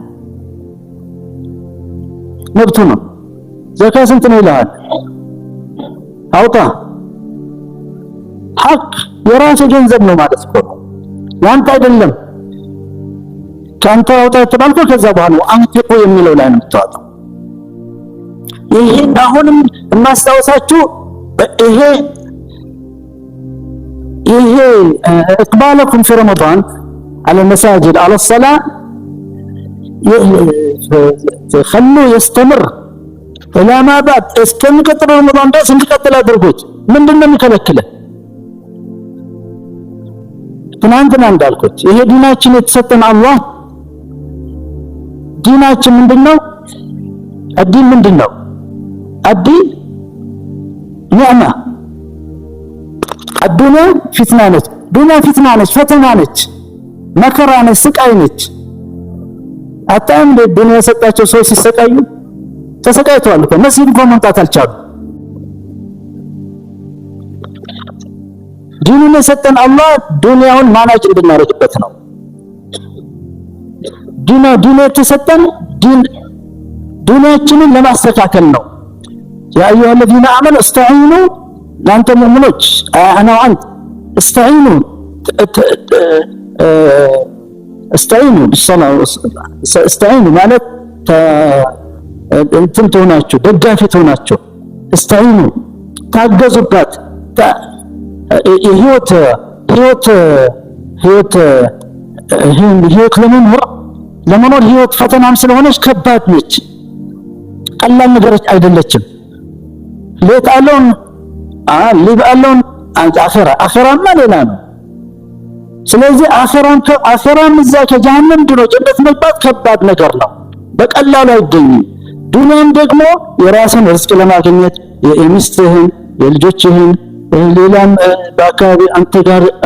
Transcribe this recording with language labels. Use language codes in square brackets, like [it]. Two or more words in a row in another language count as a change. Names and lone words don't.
[am] መብቱ ነው ዘካ ስንት ነው ይላል አውጣ ሐቅ የራስ ገንዘብ ነው ማለት ነው ያንተ አይደለም ካንተ አውጣ ተባልከው ከዛ በኋላ አንተቆ የሚለው ላይ ነው የምታወጣው ይሄን አሁንም ማስታወሳችሁ ይሄ ይሄ [ar] اقبالكم في رمضان على المساجد على الصلاة خلوه يستمر إلى ما بعد [am] እስከሚቀጥል ረመዳን ድረስ እንዲቀጥል አድርጉት። ምንድነው የሚከለክለው? ትናንትና እንዳልኩት ይሄ ዲናችን የተሰጠን አላህ ዲናችን ምንድነው? الدين ምንድነው? الدين ኒዕማ [ar] الدنيا فتنة [am] ነች። ዱንያ ፊትና ነች፣ ፈተና ነች፣ መከራ ነች፣ ስቃይ ነች። አጣም ዱንያ የሰጣቸው ሰው ሲሰቃዩ ተሰቃይተዋል እኮ መስጊድ እንኳን መምጣት አልቻሉም። ዲኑን የሰጠን አላህ ዱንያውን ማናጅ እንድናደርግበት ነው። ዲኑ የተሰጠን ዱንያችንን ለማስተካከል ነው። [ar] يا أيها الذين آمنوا استعينوا [am] እናንተ ሙእሚኖች አና ወአንት [ar] استعينوا بالصلاة استعينوا [am] ማለት እንትን ትሆናችሁ ደጋፊ ትሆናችሁ። استعينوا ታገዙባት። ህይወት ለመኖር ህይወት ፈተናም ስለሆነች ከባድ ነች፣ ቀላል ነገር አይደለችም። ሌት አለውን ሊባለውን አኺራማ ሌላ ነው። ስለዚህ አኺራም እዛ ከጀሃነም ድኖ ጀነት መግባት ከባድ ነገር ነው፣ በቀላሉ አይገኝም። ዱንያም ደግሞ የራስን ርዝቅ ለማግኘት የሚስትህን፣ የልጆችህን፣ ሌላም በአካባቢ አንተ ጋር